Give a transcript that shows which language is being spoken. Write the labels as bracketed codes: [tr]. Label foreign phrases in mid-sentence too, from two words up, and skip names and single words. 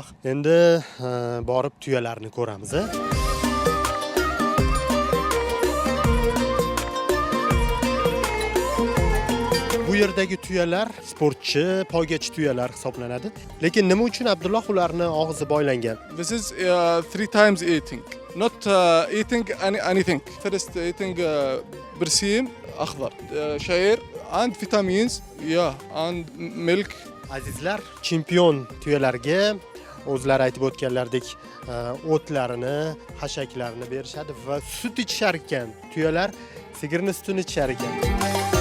[uz] Endi borib tuyalarni ko'ramiz. Bu yerdagi tuyalar sportchi, poygachi tuyalar hisoblanadi. Lekin nima uchun Abdulloh ularni og'zi boylangan? [en] This is 3 times eating, not eating anything. First eating [ar] برسيم أخضر, [en] شعير and vitamins, yeah, and milk. [uz] Azizlar, chempion tuyalarga o'zlari aytib o'tganlaridek o'tlarini, hashaklarini berishadi va sut ichishar ekan. Tuyalar sigirni sutini ichishar ekan.